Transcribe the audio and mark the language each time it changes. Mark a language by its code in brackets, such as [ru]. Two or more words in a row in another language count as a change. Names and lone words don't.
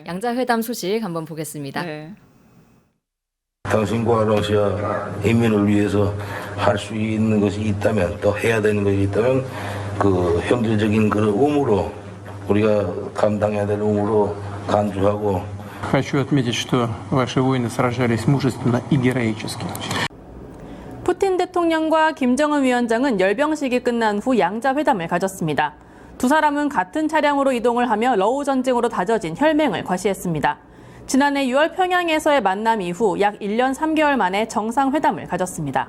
[ko] 양자회담 소식 한번 보겠습니다. 네. 당신과 러시아 인민을 위해서 할 수 있는 것이 있다면 또 해야 되는 것이 있다면 그 형제적인 그런 의무로 우리가 감당해야 될 의무로 간주하고 [ru] Хочу отметить, что ваши воины сражались мужественно и героически. [ko] 푸틴 대통령과 김정은 위원장은 열병식이 끝난 후 양자회담을 가졌습니다. 두 사람은 같은 차량으로 이동을 하며 러우 전쟁으로 다져진 혈맹을 과시했습니다. 지난해 6월 평양에서의 만남 이후 약 1년 3개월 만에 정상회담을 가졌습니다.